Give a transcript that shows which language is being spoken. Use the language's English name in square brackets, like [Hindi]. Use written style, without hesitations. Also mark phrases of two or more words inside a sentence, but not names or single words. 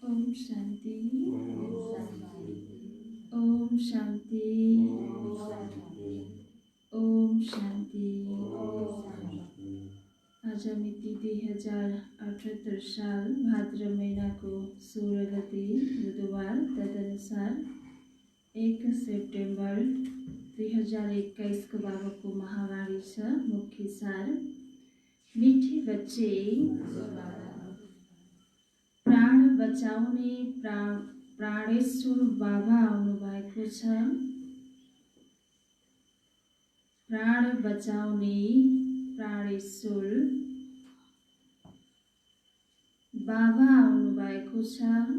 [Nepali] शांति ओम शांति ओम शांति। आज मिति 2078 साल भाद्र महीना को 16 गते बुधवार, तदनुसार 1 सेप्टेम्बर 2021 को बाबा को महावाणी छ। मुख्य सार, [Hindi] मीठे बच्चे [Nepali] प्राण बचाउने प्राणेश्वर बाबा आउनु भएको छ। प्राण बचाउने प्राणेश्वर बाबा आउनु भएको छ।